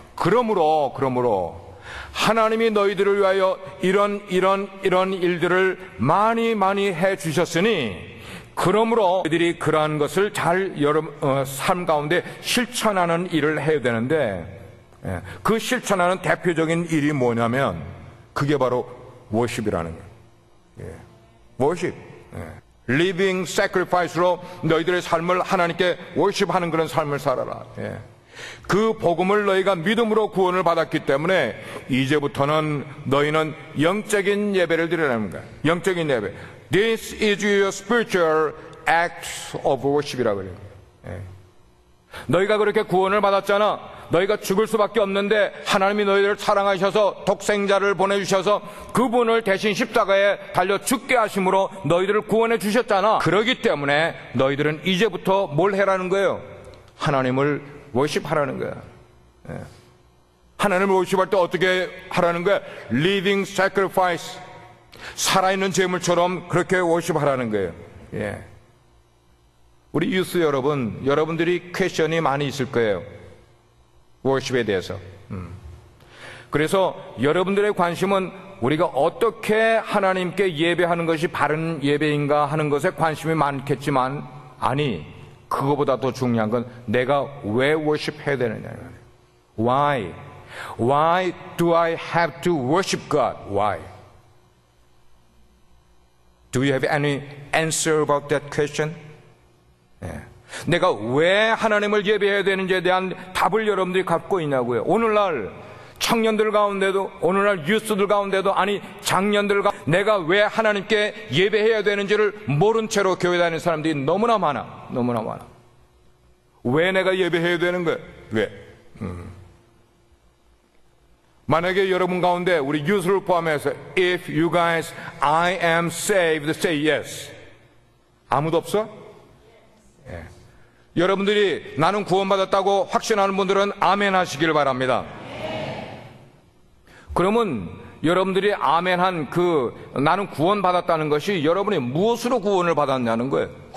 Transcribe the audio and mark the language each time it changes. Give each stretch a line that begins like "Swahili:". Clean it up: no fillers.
Korean: 그러므로 하나님이 너희들을 위하여 이런 일들을 많이 해주셨으니, 그러므로 너희들이 그러한 것을 잘 삶 가운데 실천하는 일을 해야 되는데, 그 실천하는 대표적인 일이 뭐냐면 그게 바로 워십이라는 거예요. 워십. 리빙 sacrifice로 너희들의 삶을 하나님께 워십하는 그런 삶을 살아라. 그 복음을 너희가 믿음으로 구원을 받았기 때문에 이제부터는 너희는 영적인 예배를 드리라는 거야. 영적인 예배.
English: This is your spiritual act of worship
Korean: 이라고 그래요. 너희가 그렇게 구원을 받았잖아. 너희가 죽을 수밖에 없는데 하나님이 너희들을 사랑하셔서 독생자를 보내주셔서 그분을 대신 십자가에 달려 죽게 하심으로 너희들을 구원해 주셨잖아. 그러기 때문에 너희들은 이제부터 뭘 해라는 거예요? 하나님을 워십하라는 거야. 하나님을 워십할 때 어떻게 하라는 거야?
English: Living sacrifice,
Korean: 살아있는 제물처럼 그렇게 워십하라는 거예요. 우리 유스 여러분, 여러분들이 퀘션이 많이 있을 거예요. 워십에 대해서. 그래서 여러분들의 관심은 우리가 어떻게 하나님께 예배하는 것이 바른 예배인가 하는 것에 관심이 많겠지만, 아니, 그거보다 더 중요한 건 내가 왜 워십해야 되느냐.
English: Why? Why do I have to worship God? Why? Do you have any answer about that question?
Korean: 내가 왜 하나님을 예배해야 되는지에 대한 답을 여러분들이 갖고 있냐고요. 오늘날 청년들 가운데도, 오늘날 유스들 가운데도, 아니 장년들 가운데 내가 왜 하나님께 예배해야 되는지를 모른 채로 교회 다니는 사람들이 너무나 많아. 너무나 많아. 왜 내가 예배해야 되는 거야? 왜? 만약에 여러분 가운데 우리 유스를 포함해서
English: If you guys, I am saved, say yes.
Korean: 아무도 없어? 예. 여러분들이 나는 구원받았다고 확신하는 분들은 아멘 하시길 바랍니다. 그러면 여러분들이 아멘한 나는 구원받았다는 것이 여러분이 무엇으로 구원을 받았냐는 거예요.